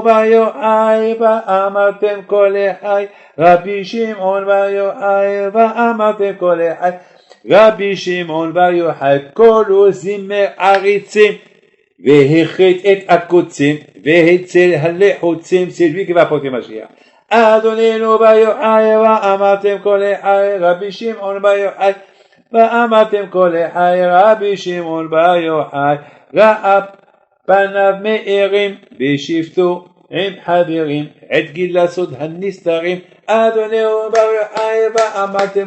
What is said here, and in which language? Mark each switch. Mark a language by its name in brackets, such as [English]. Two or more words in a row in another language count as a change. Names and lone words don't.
[Hebrew] בר יוחאי, ואמרתם כל אחד, רבי שמעון בר יוחאי, ואמרתם כל אחד, רבי שמעון בר יוחאי, כל זמר עריצים, והחית את הקוצים, והציל הלחוצים, [French] c'est lui qui va apporter Mashiach. [Hebrew] אדוננו בר יוחאי, ואמרתם כל אחד, רבי שמעון בר יוחאי, ואמרתם כל אחד, רבי שמעון בר יוחאי, ראה פניו מאירים בשבתו עם חברים, עת גילה סוד הנסתרים, אדוננו בר יוחאי, ואמרתם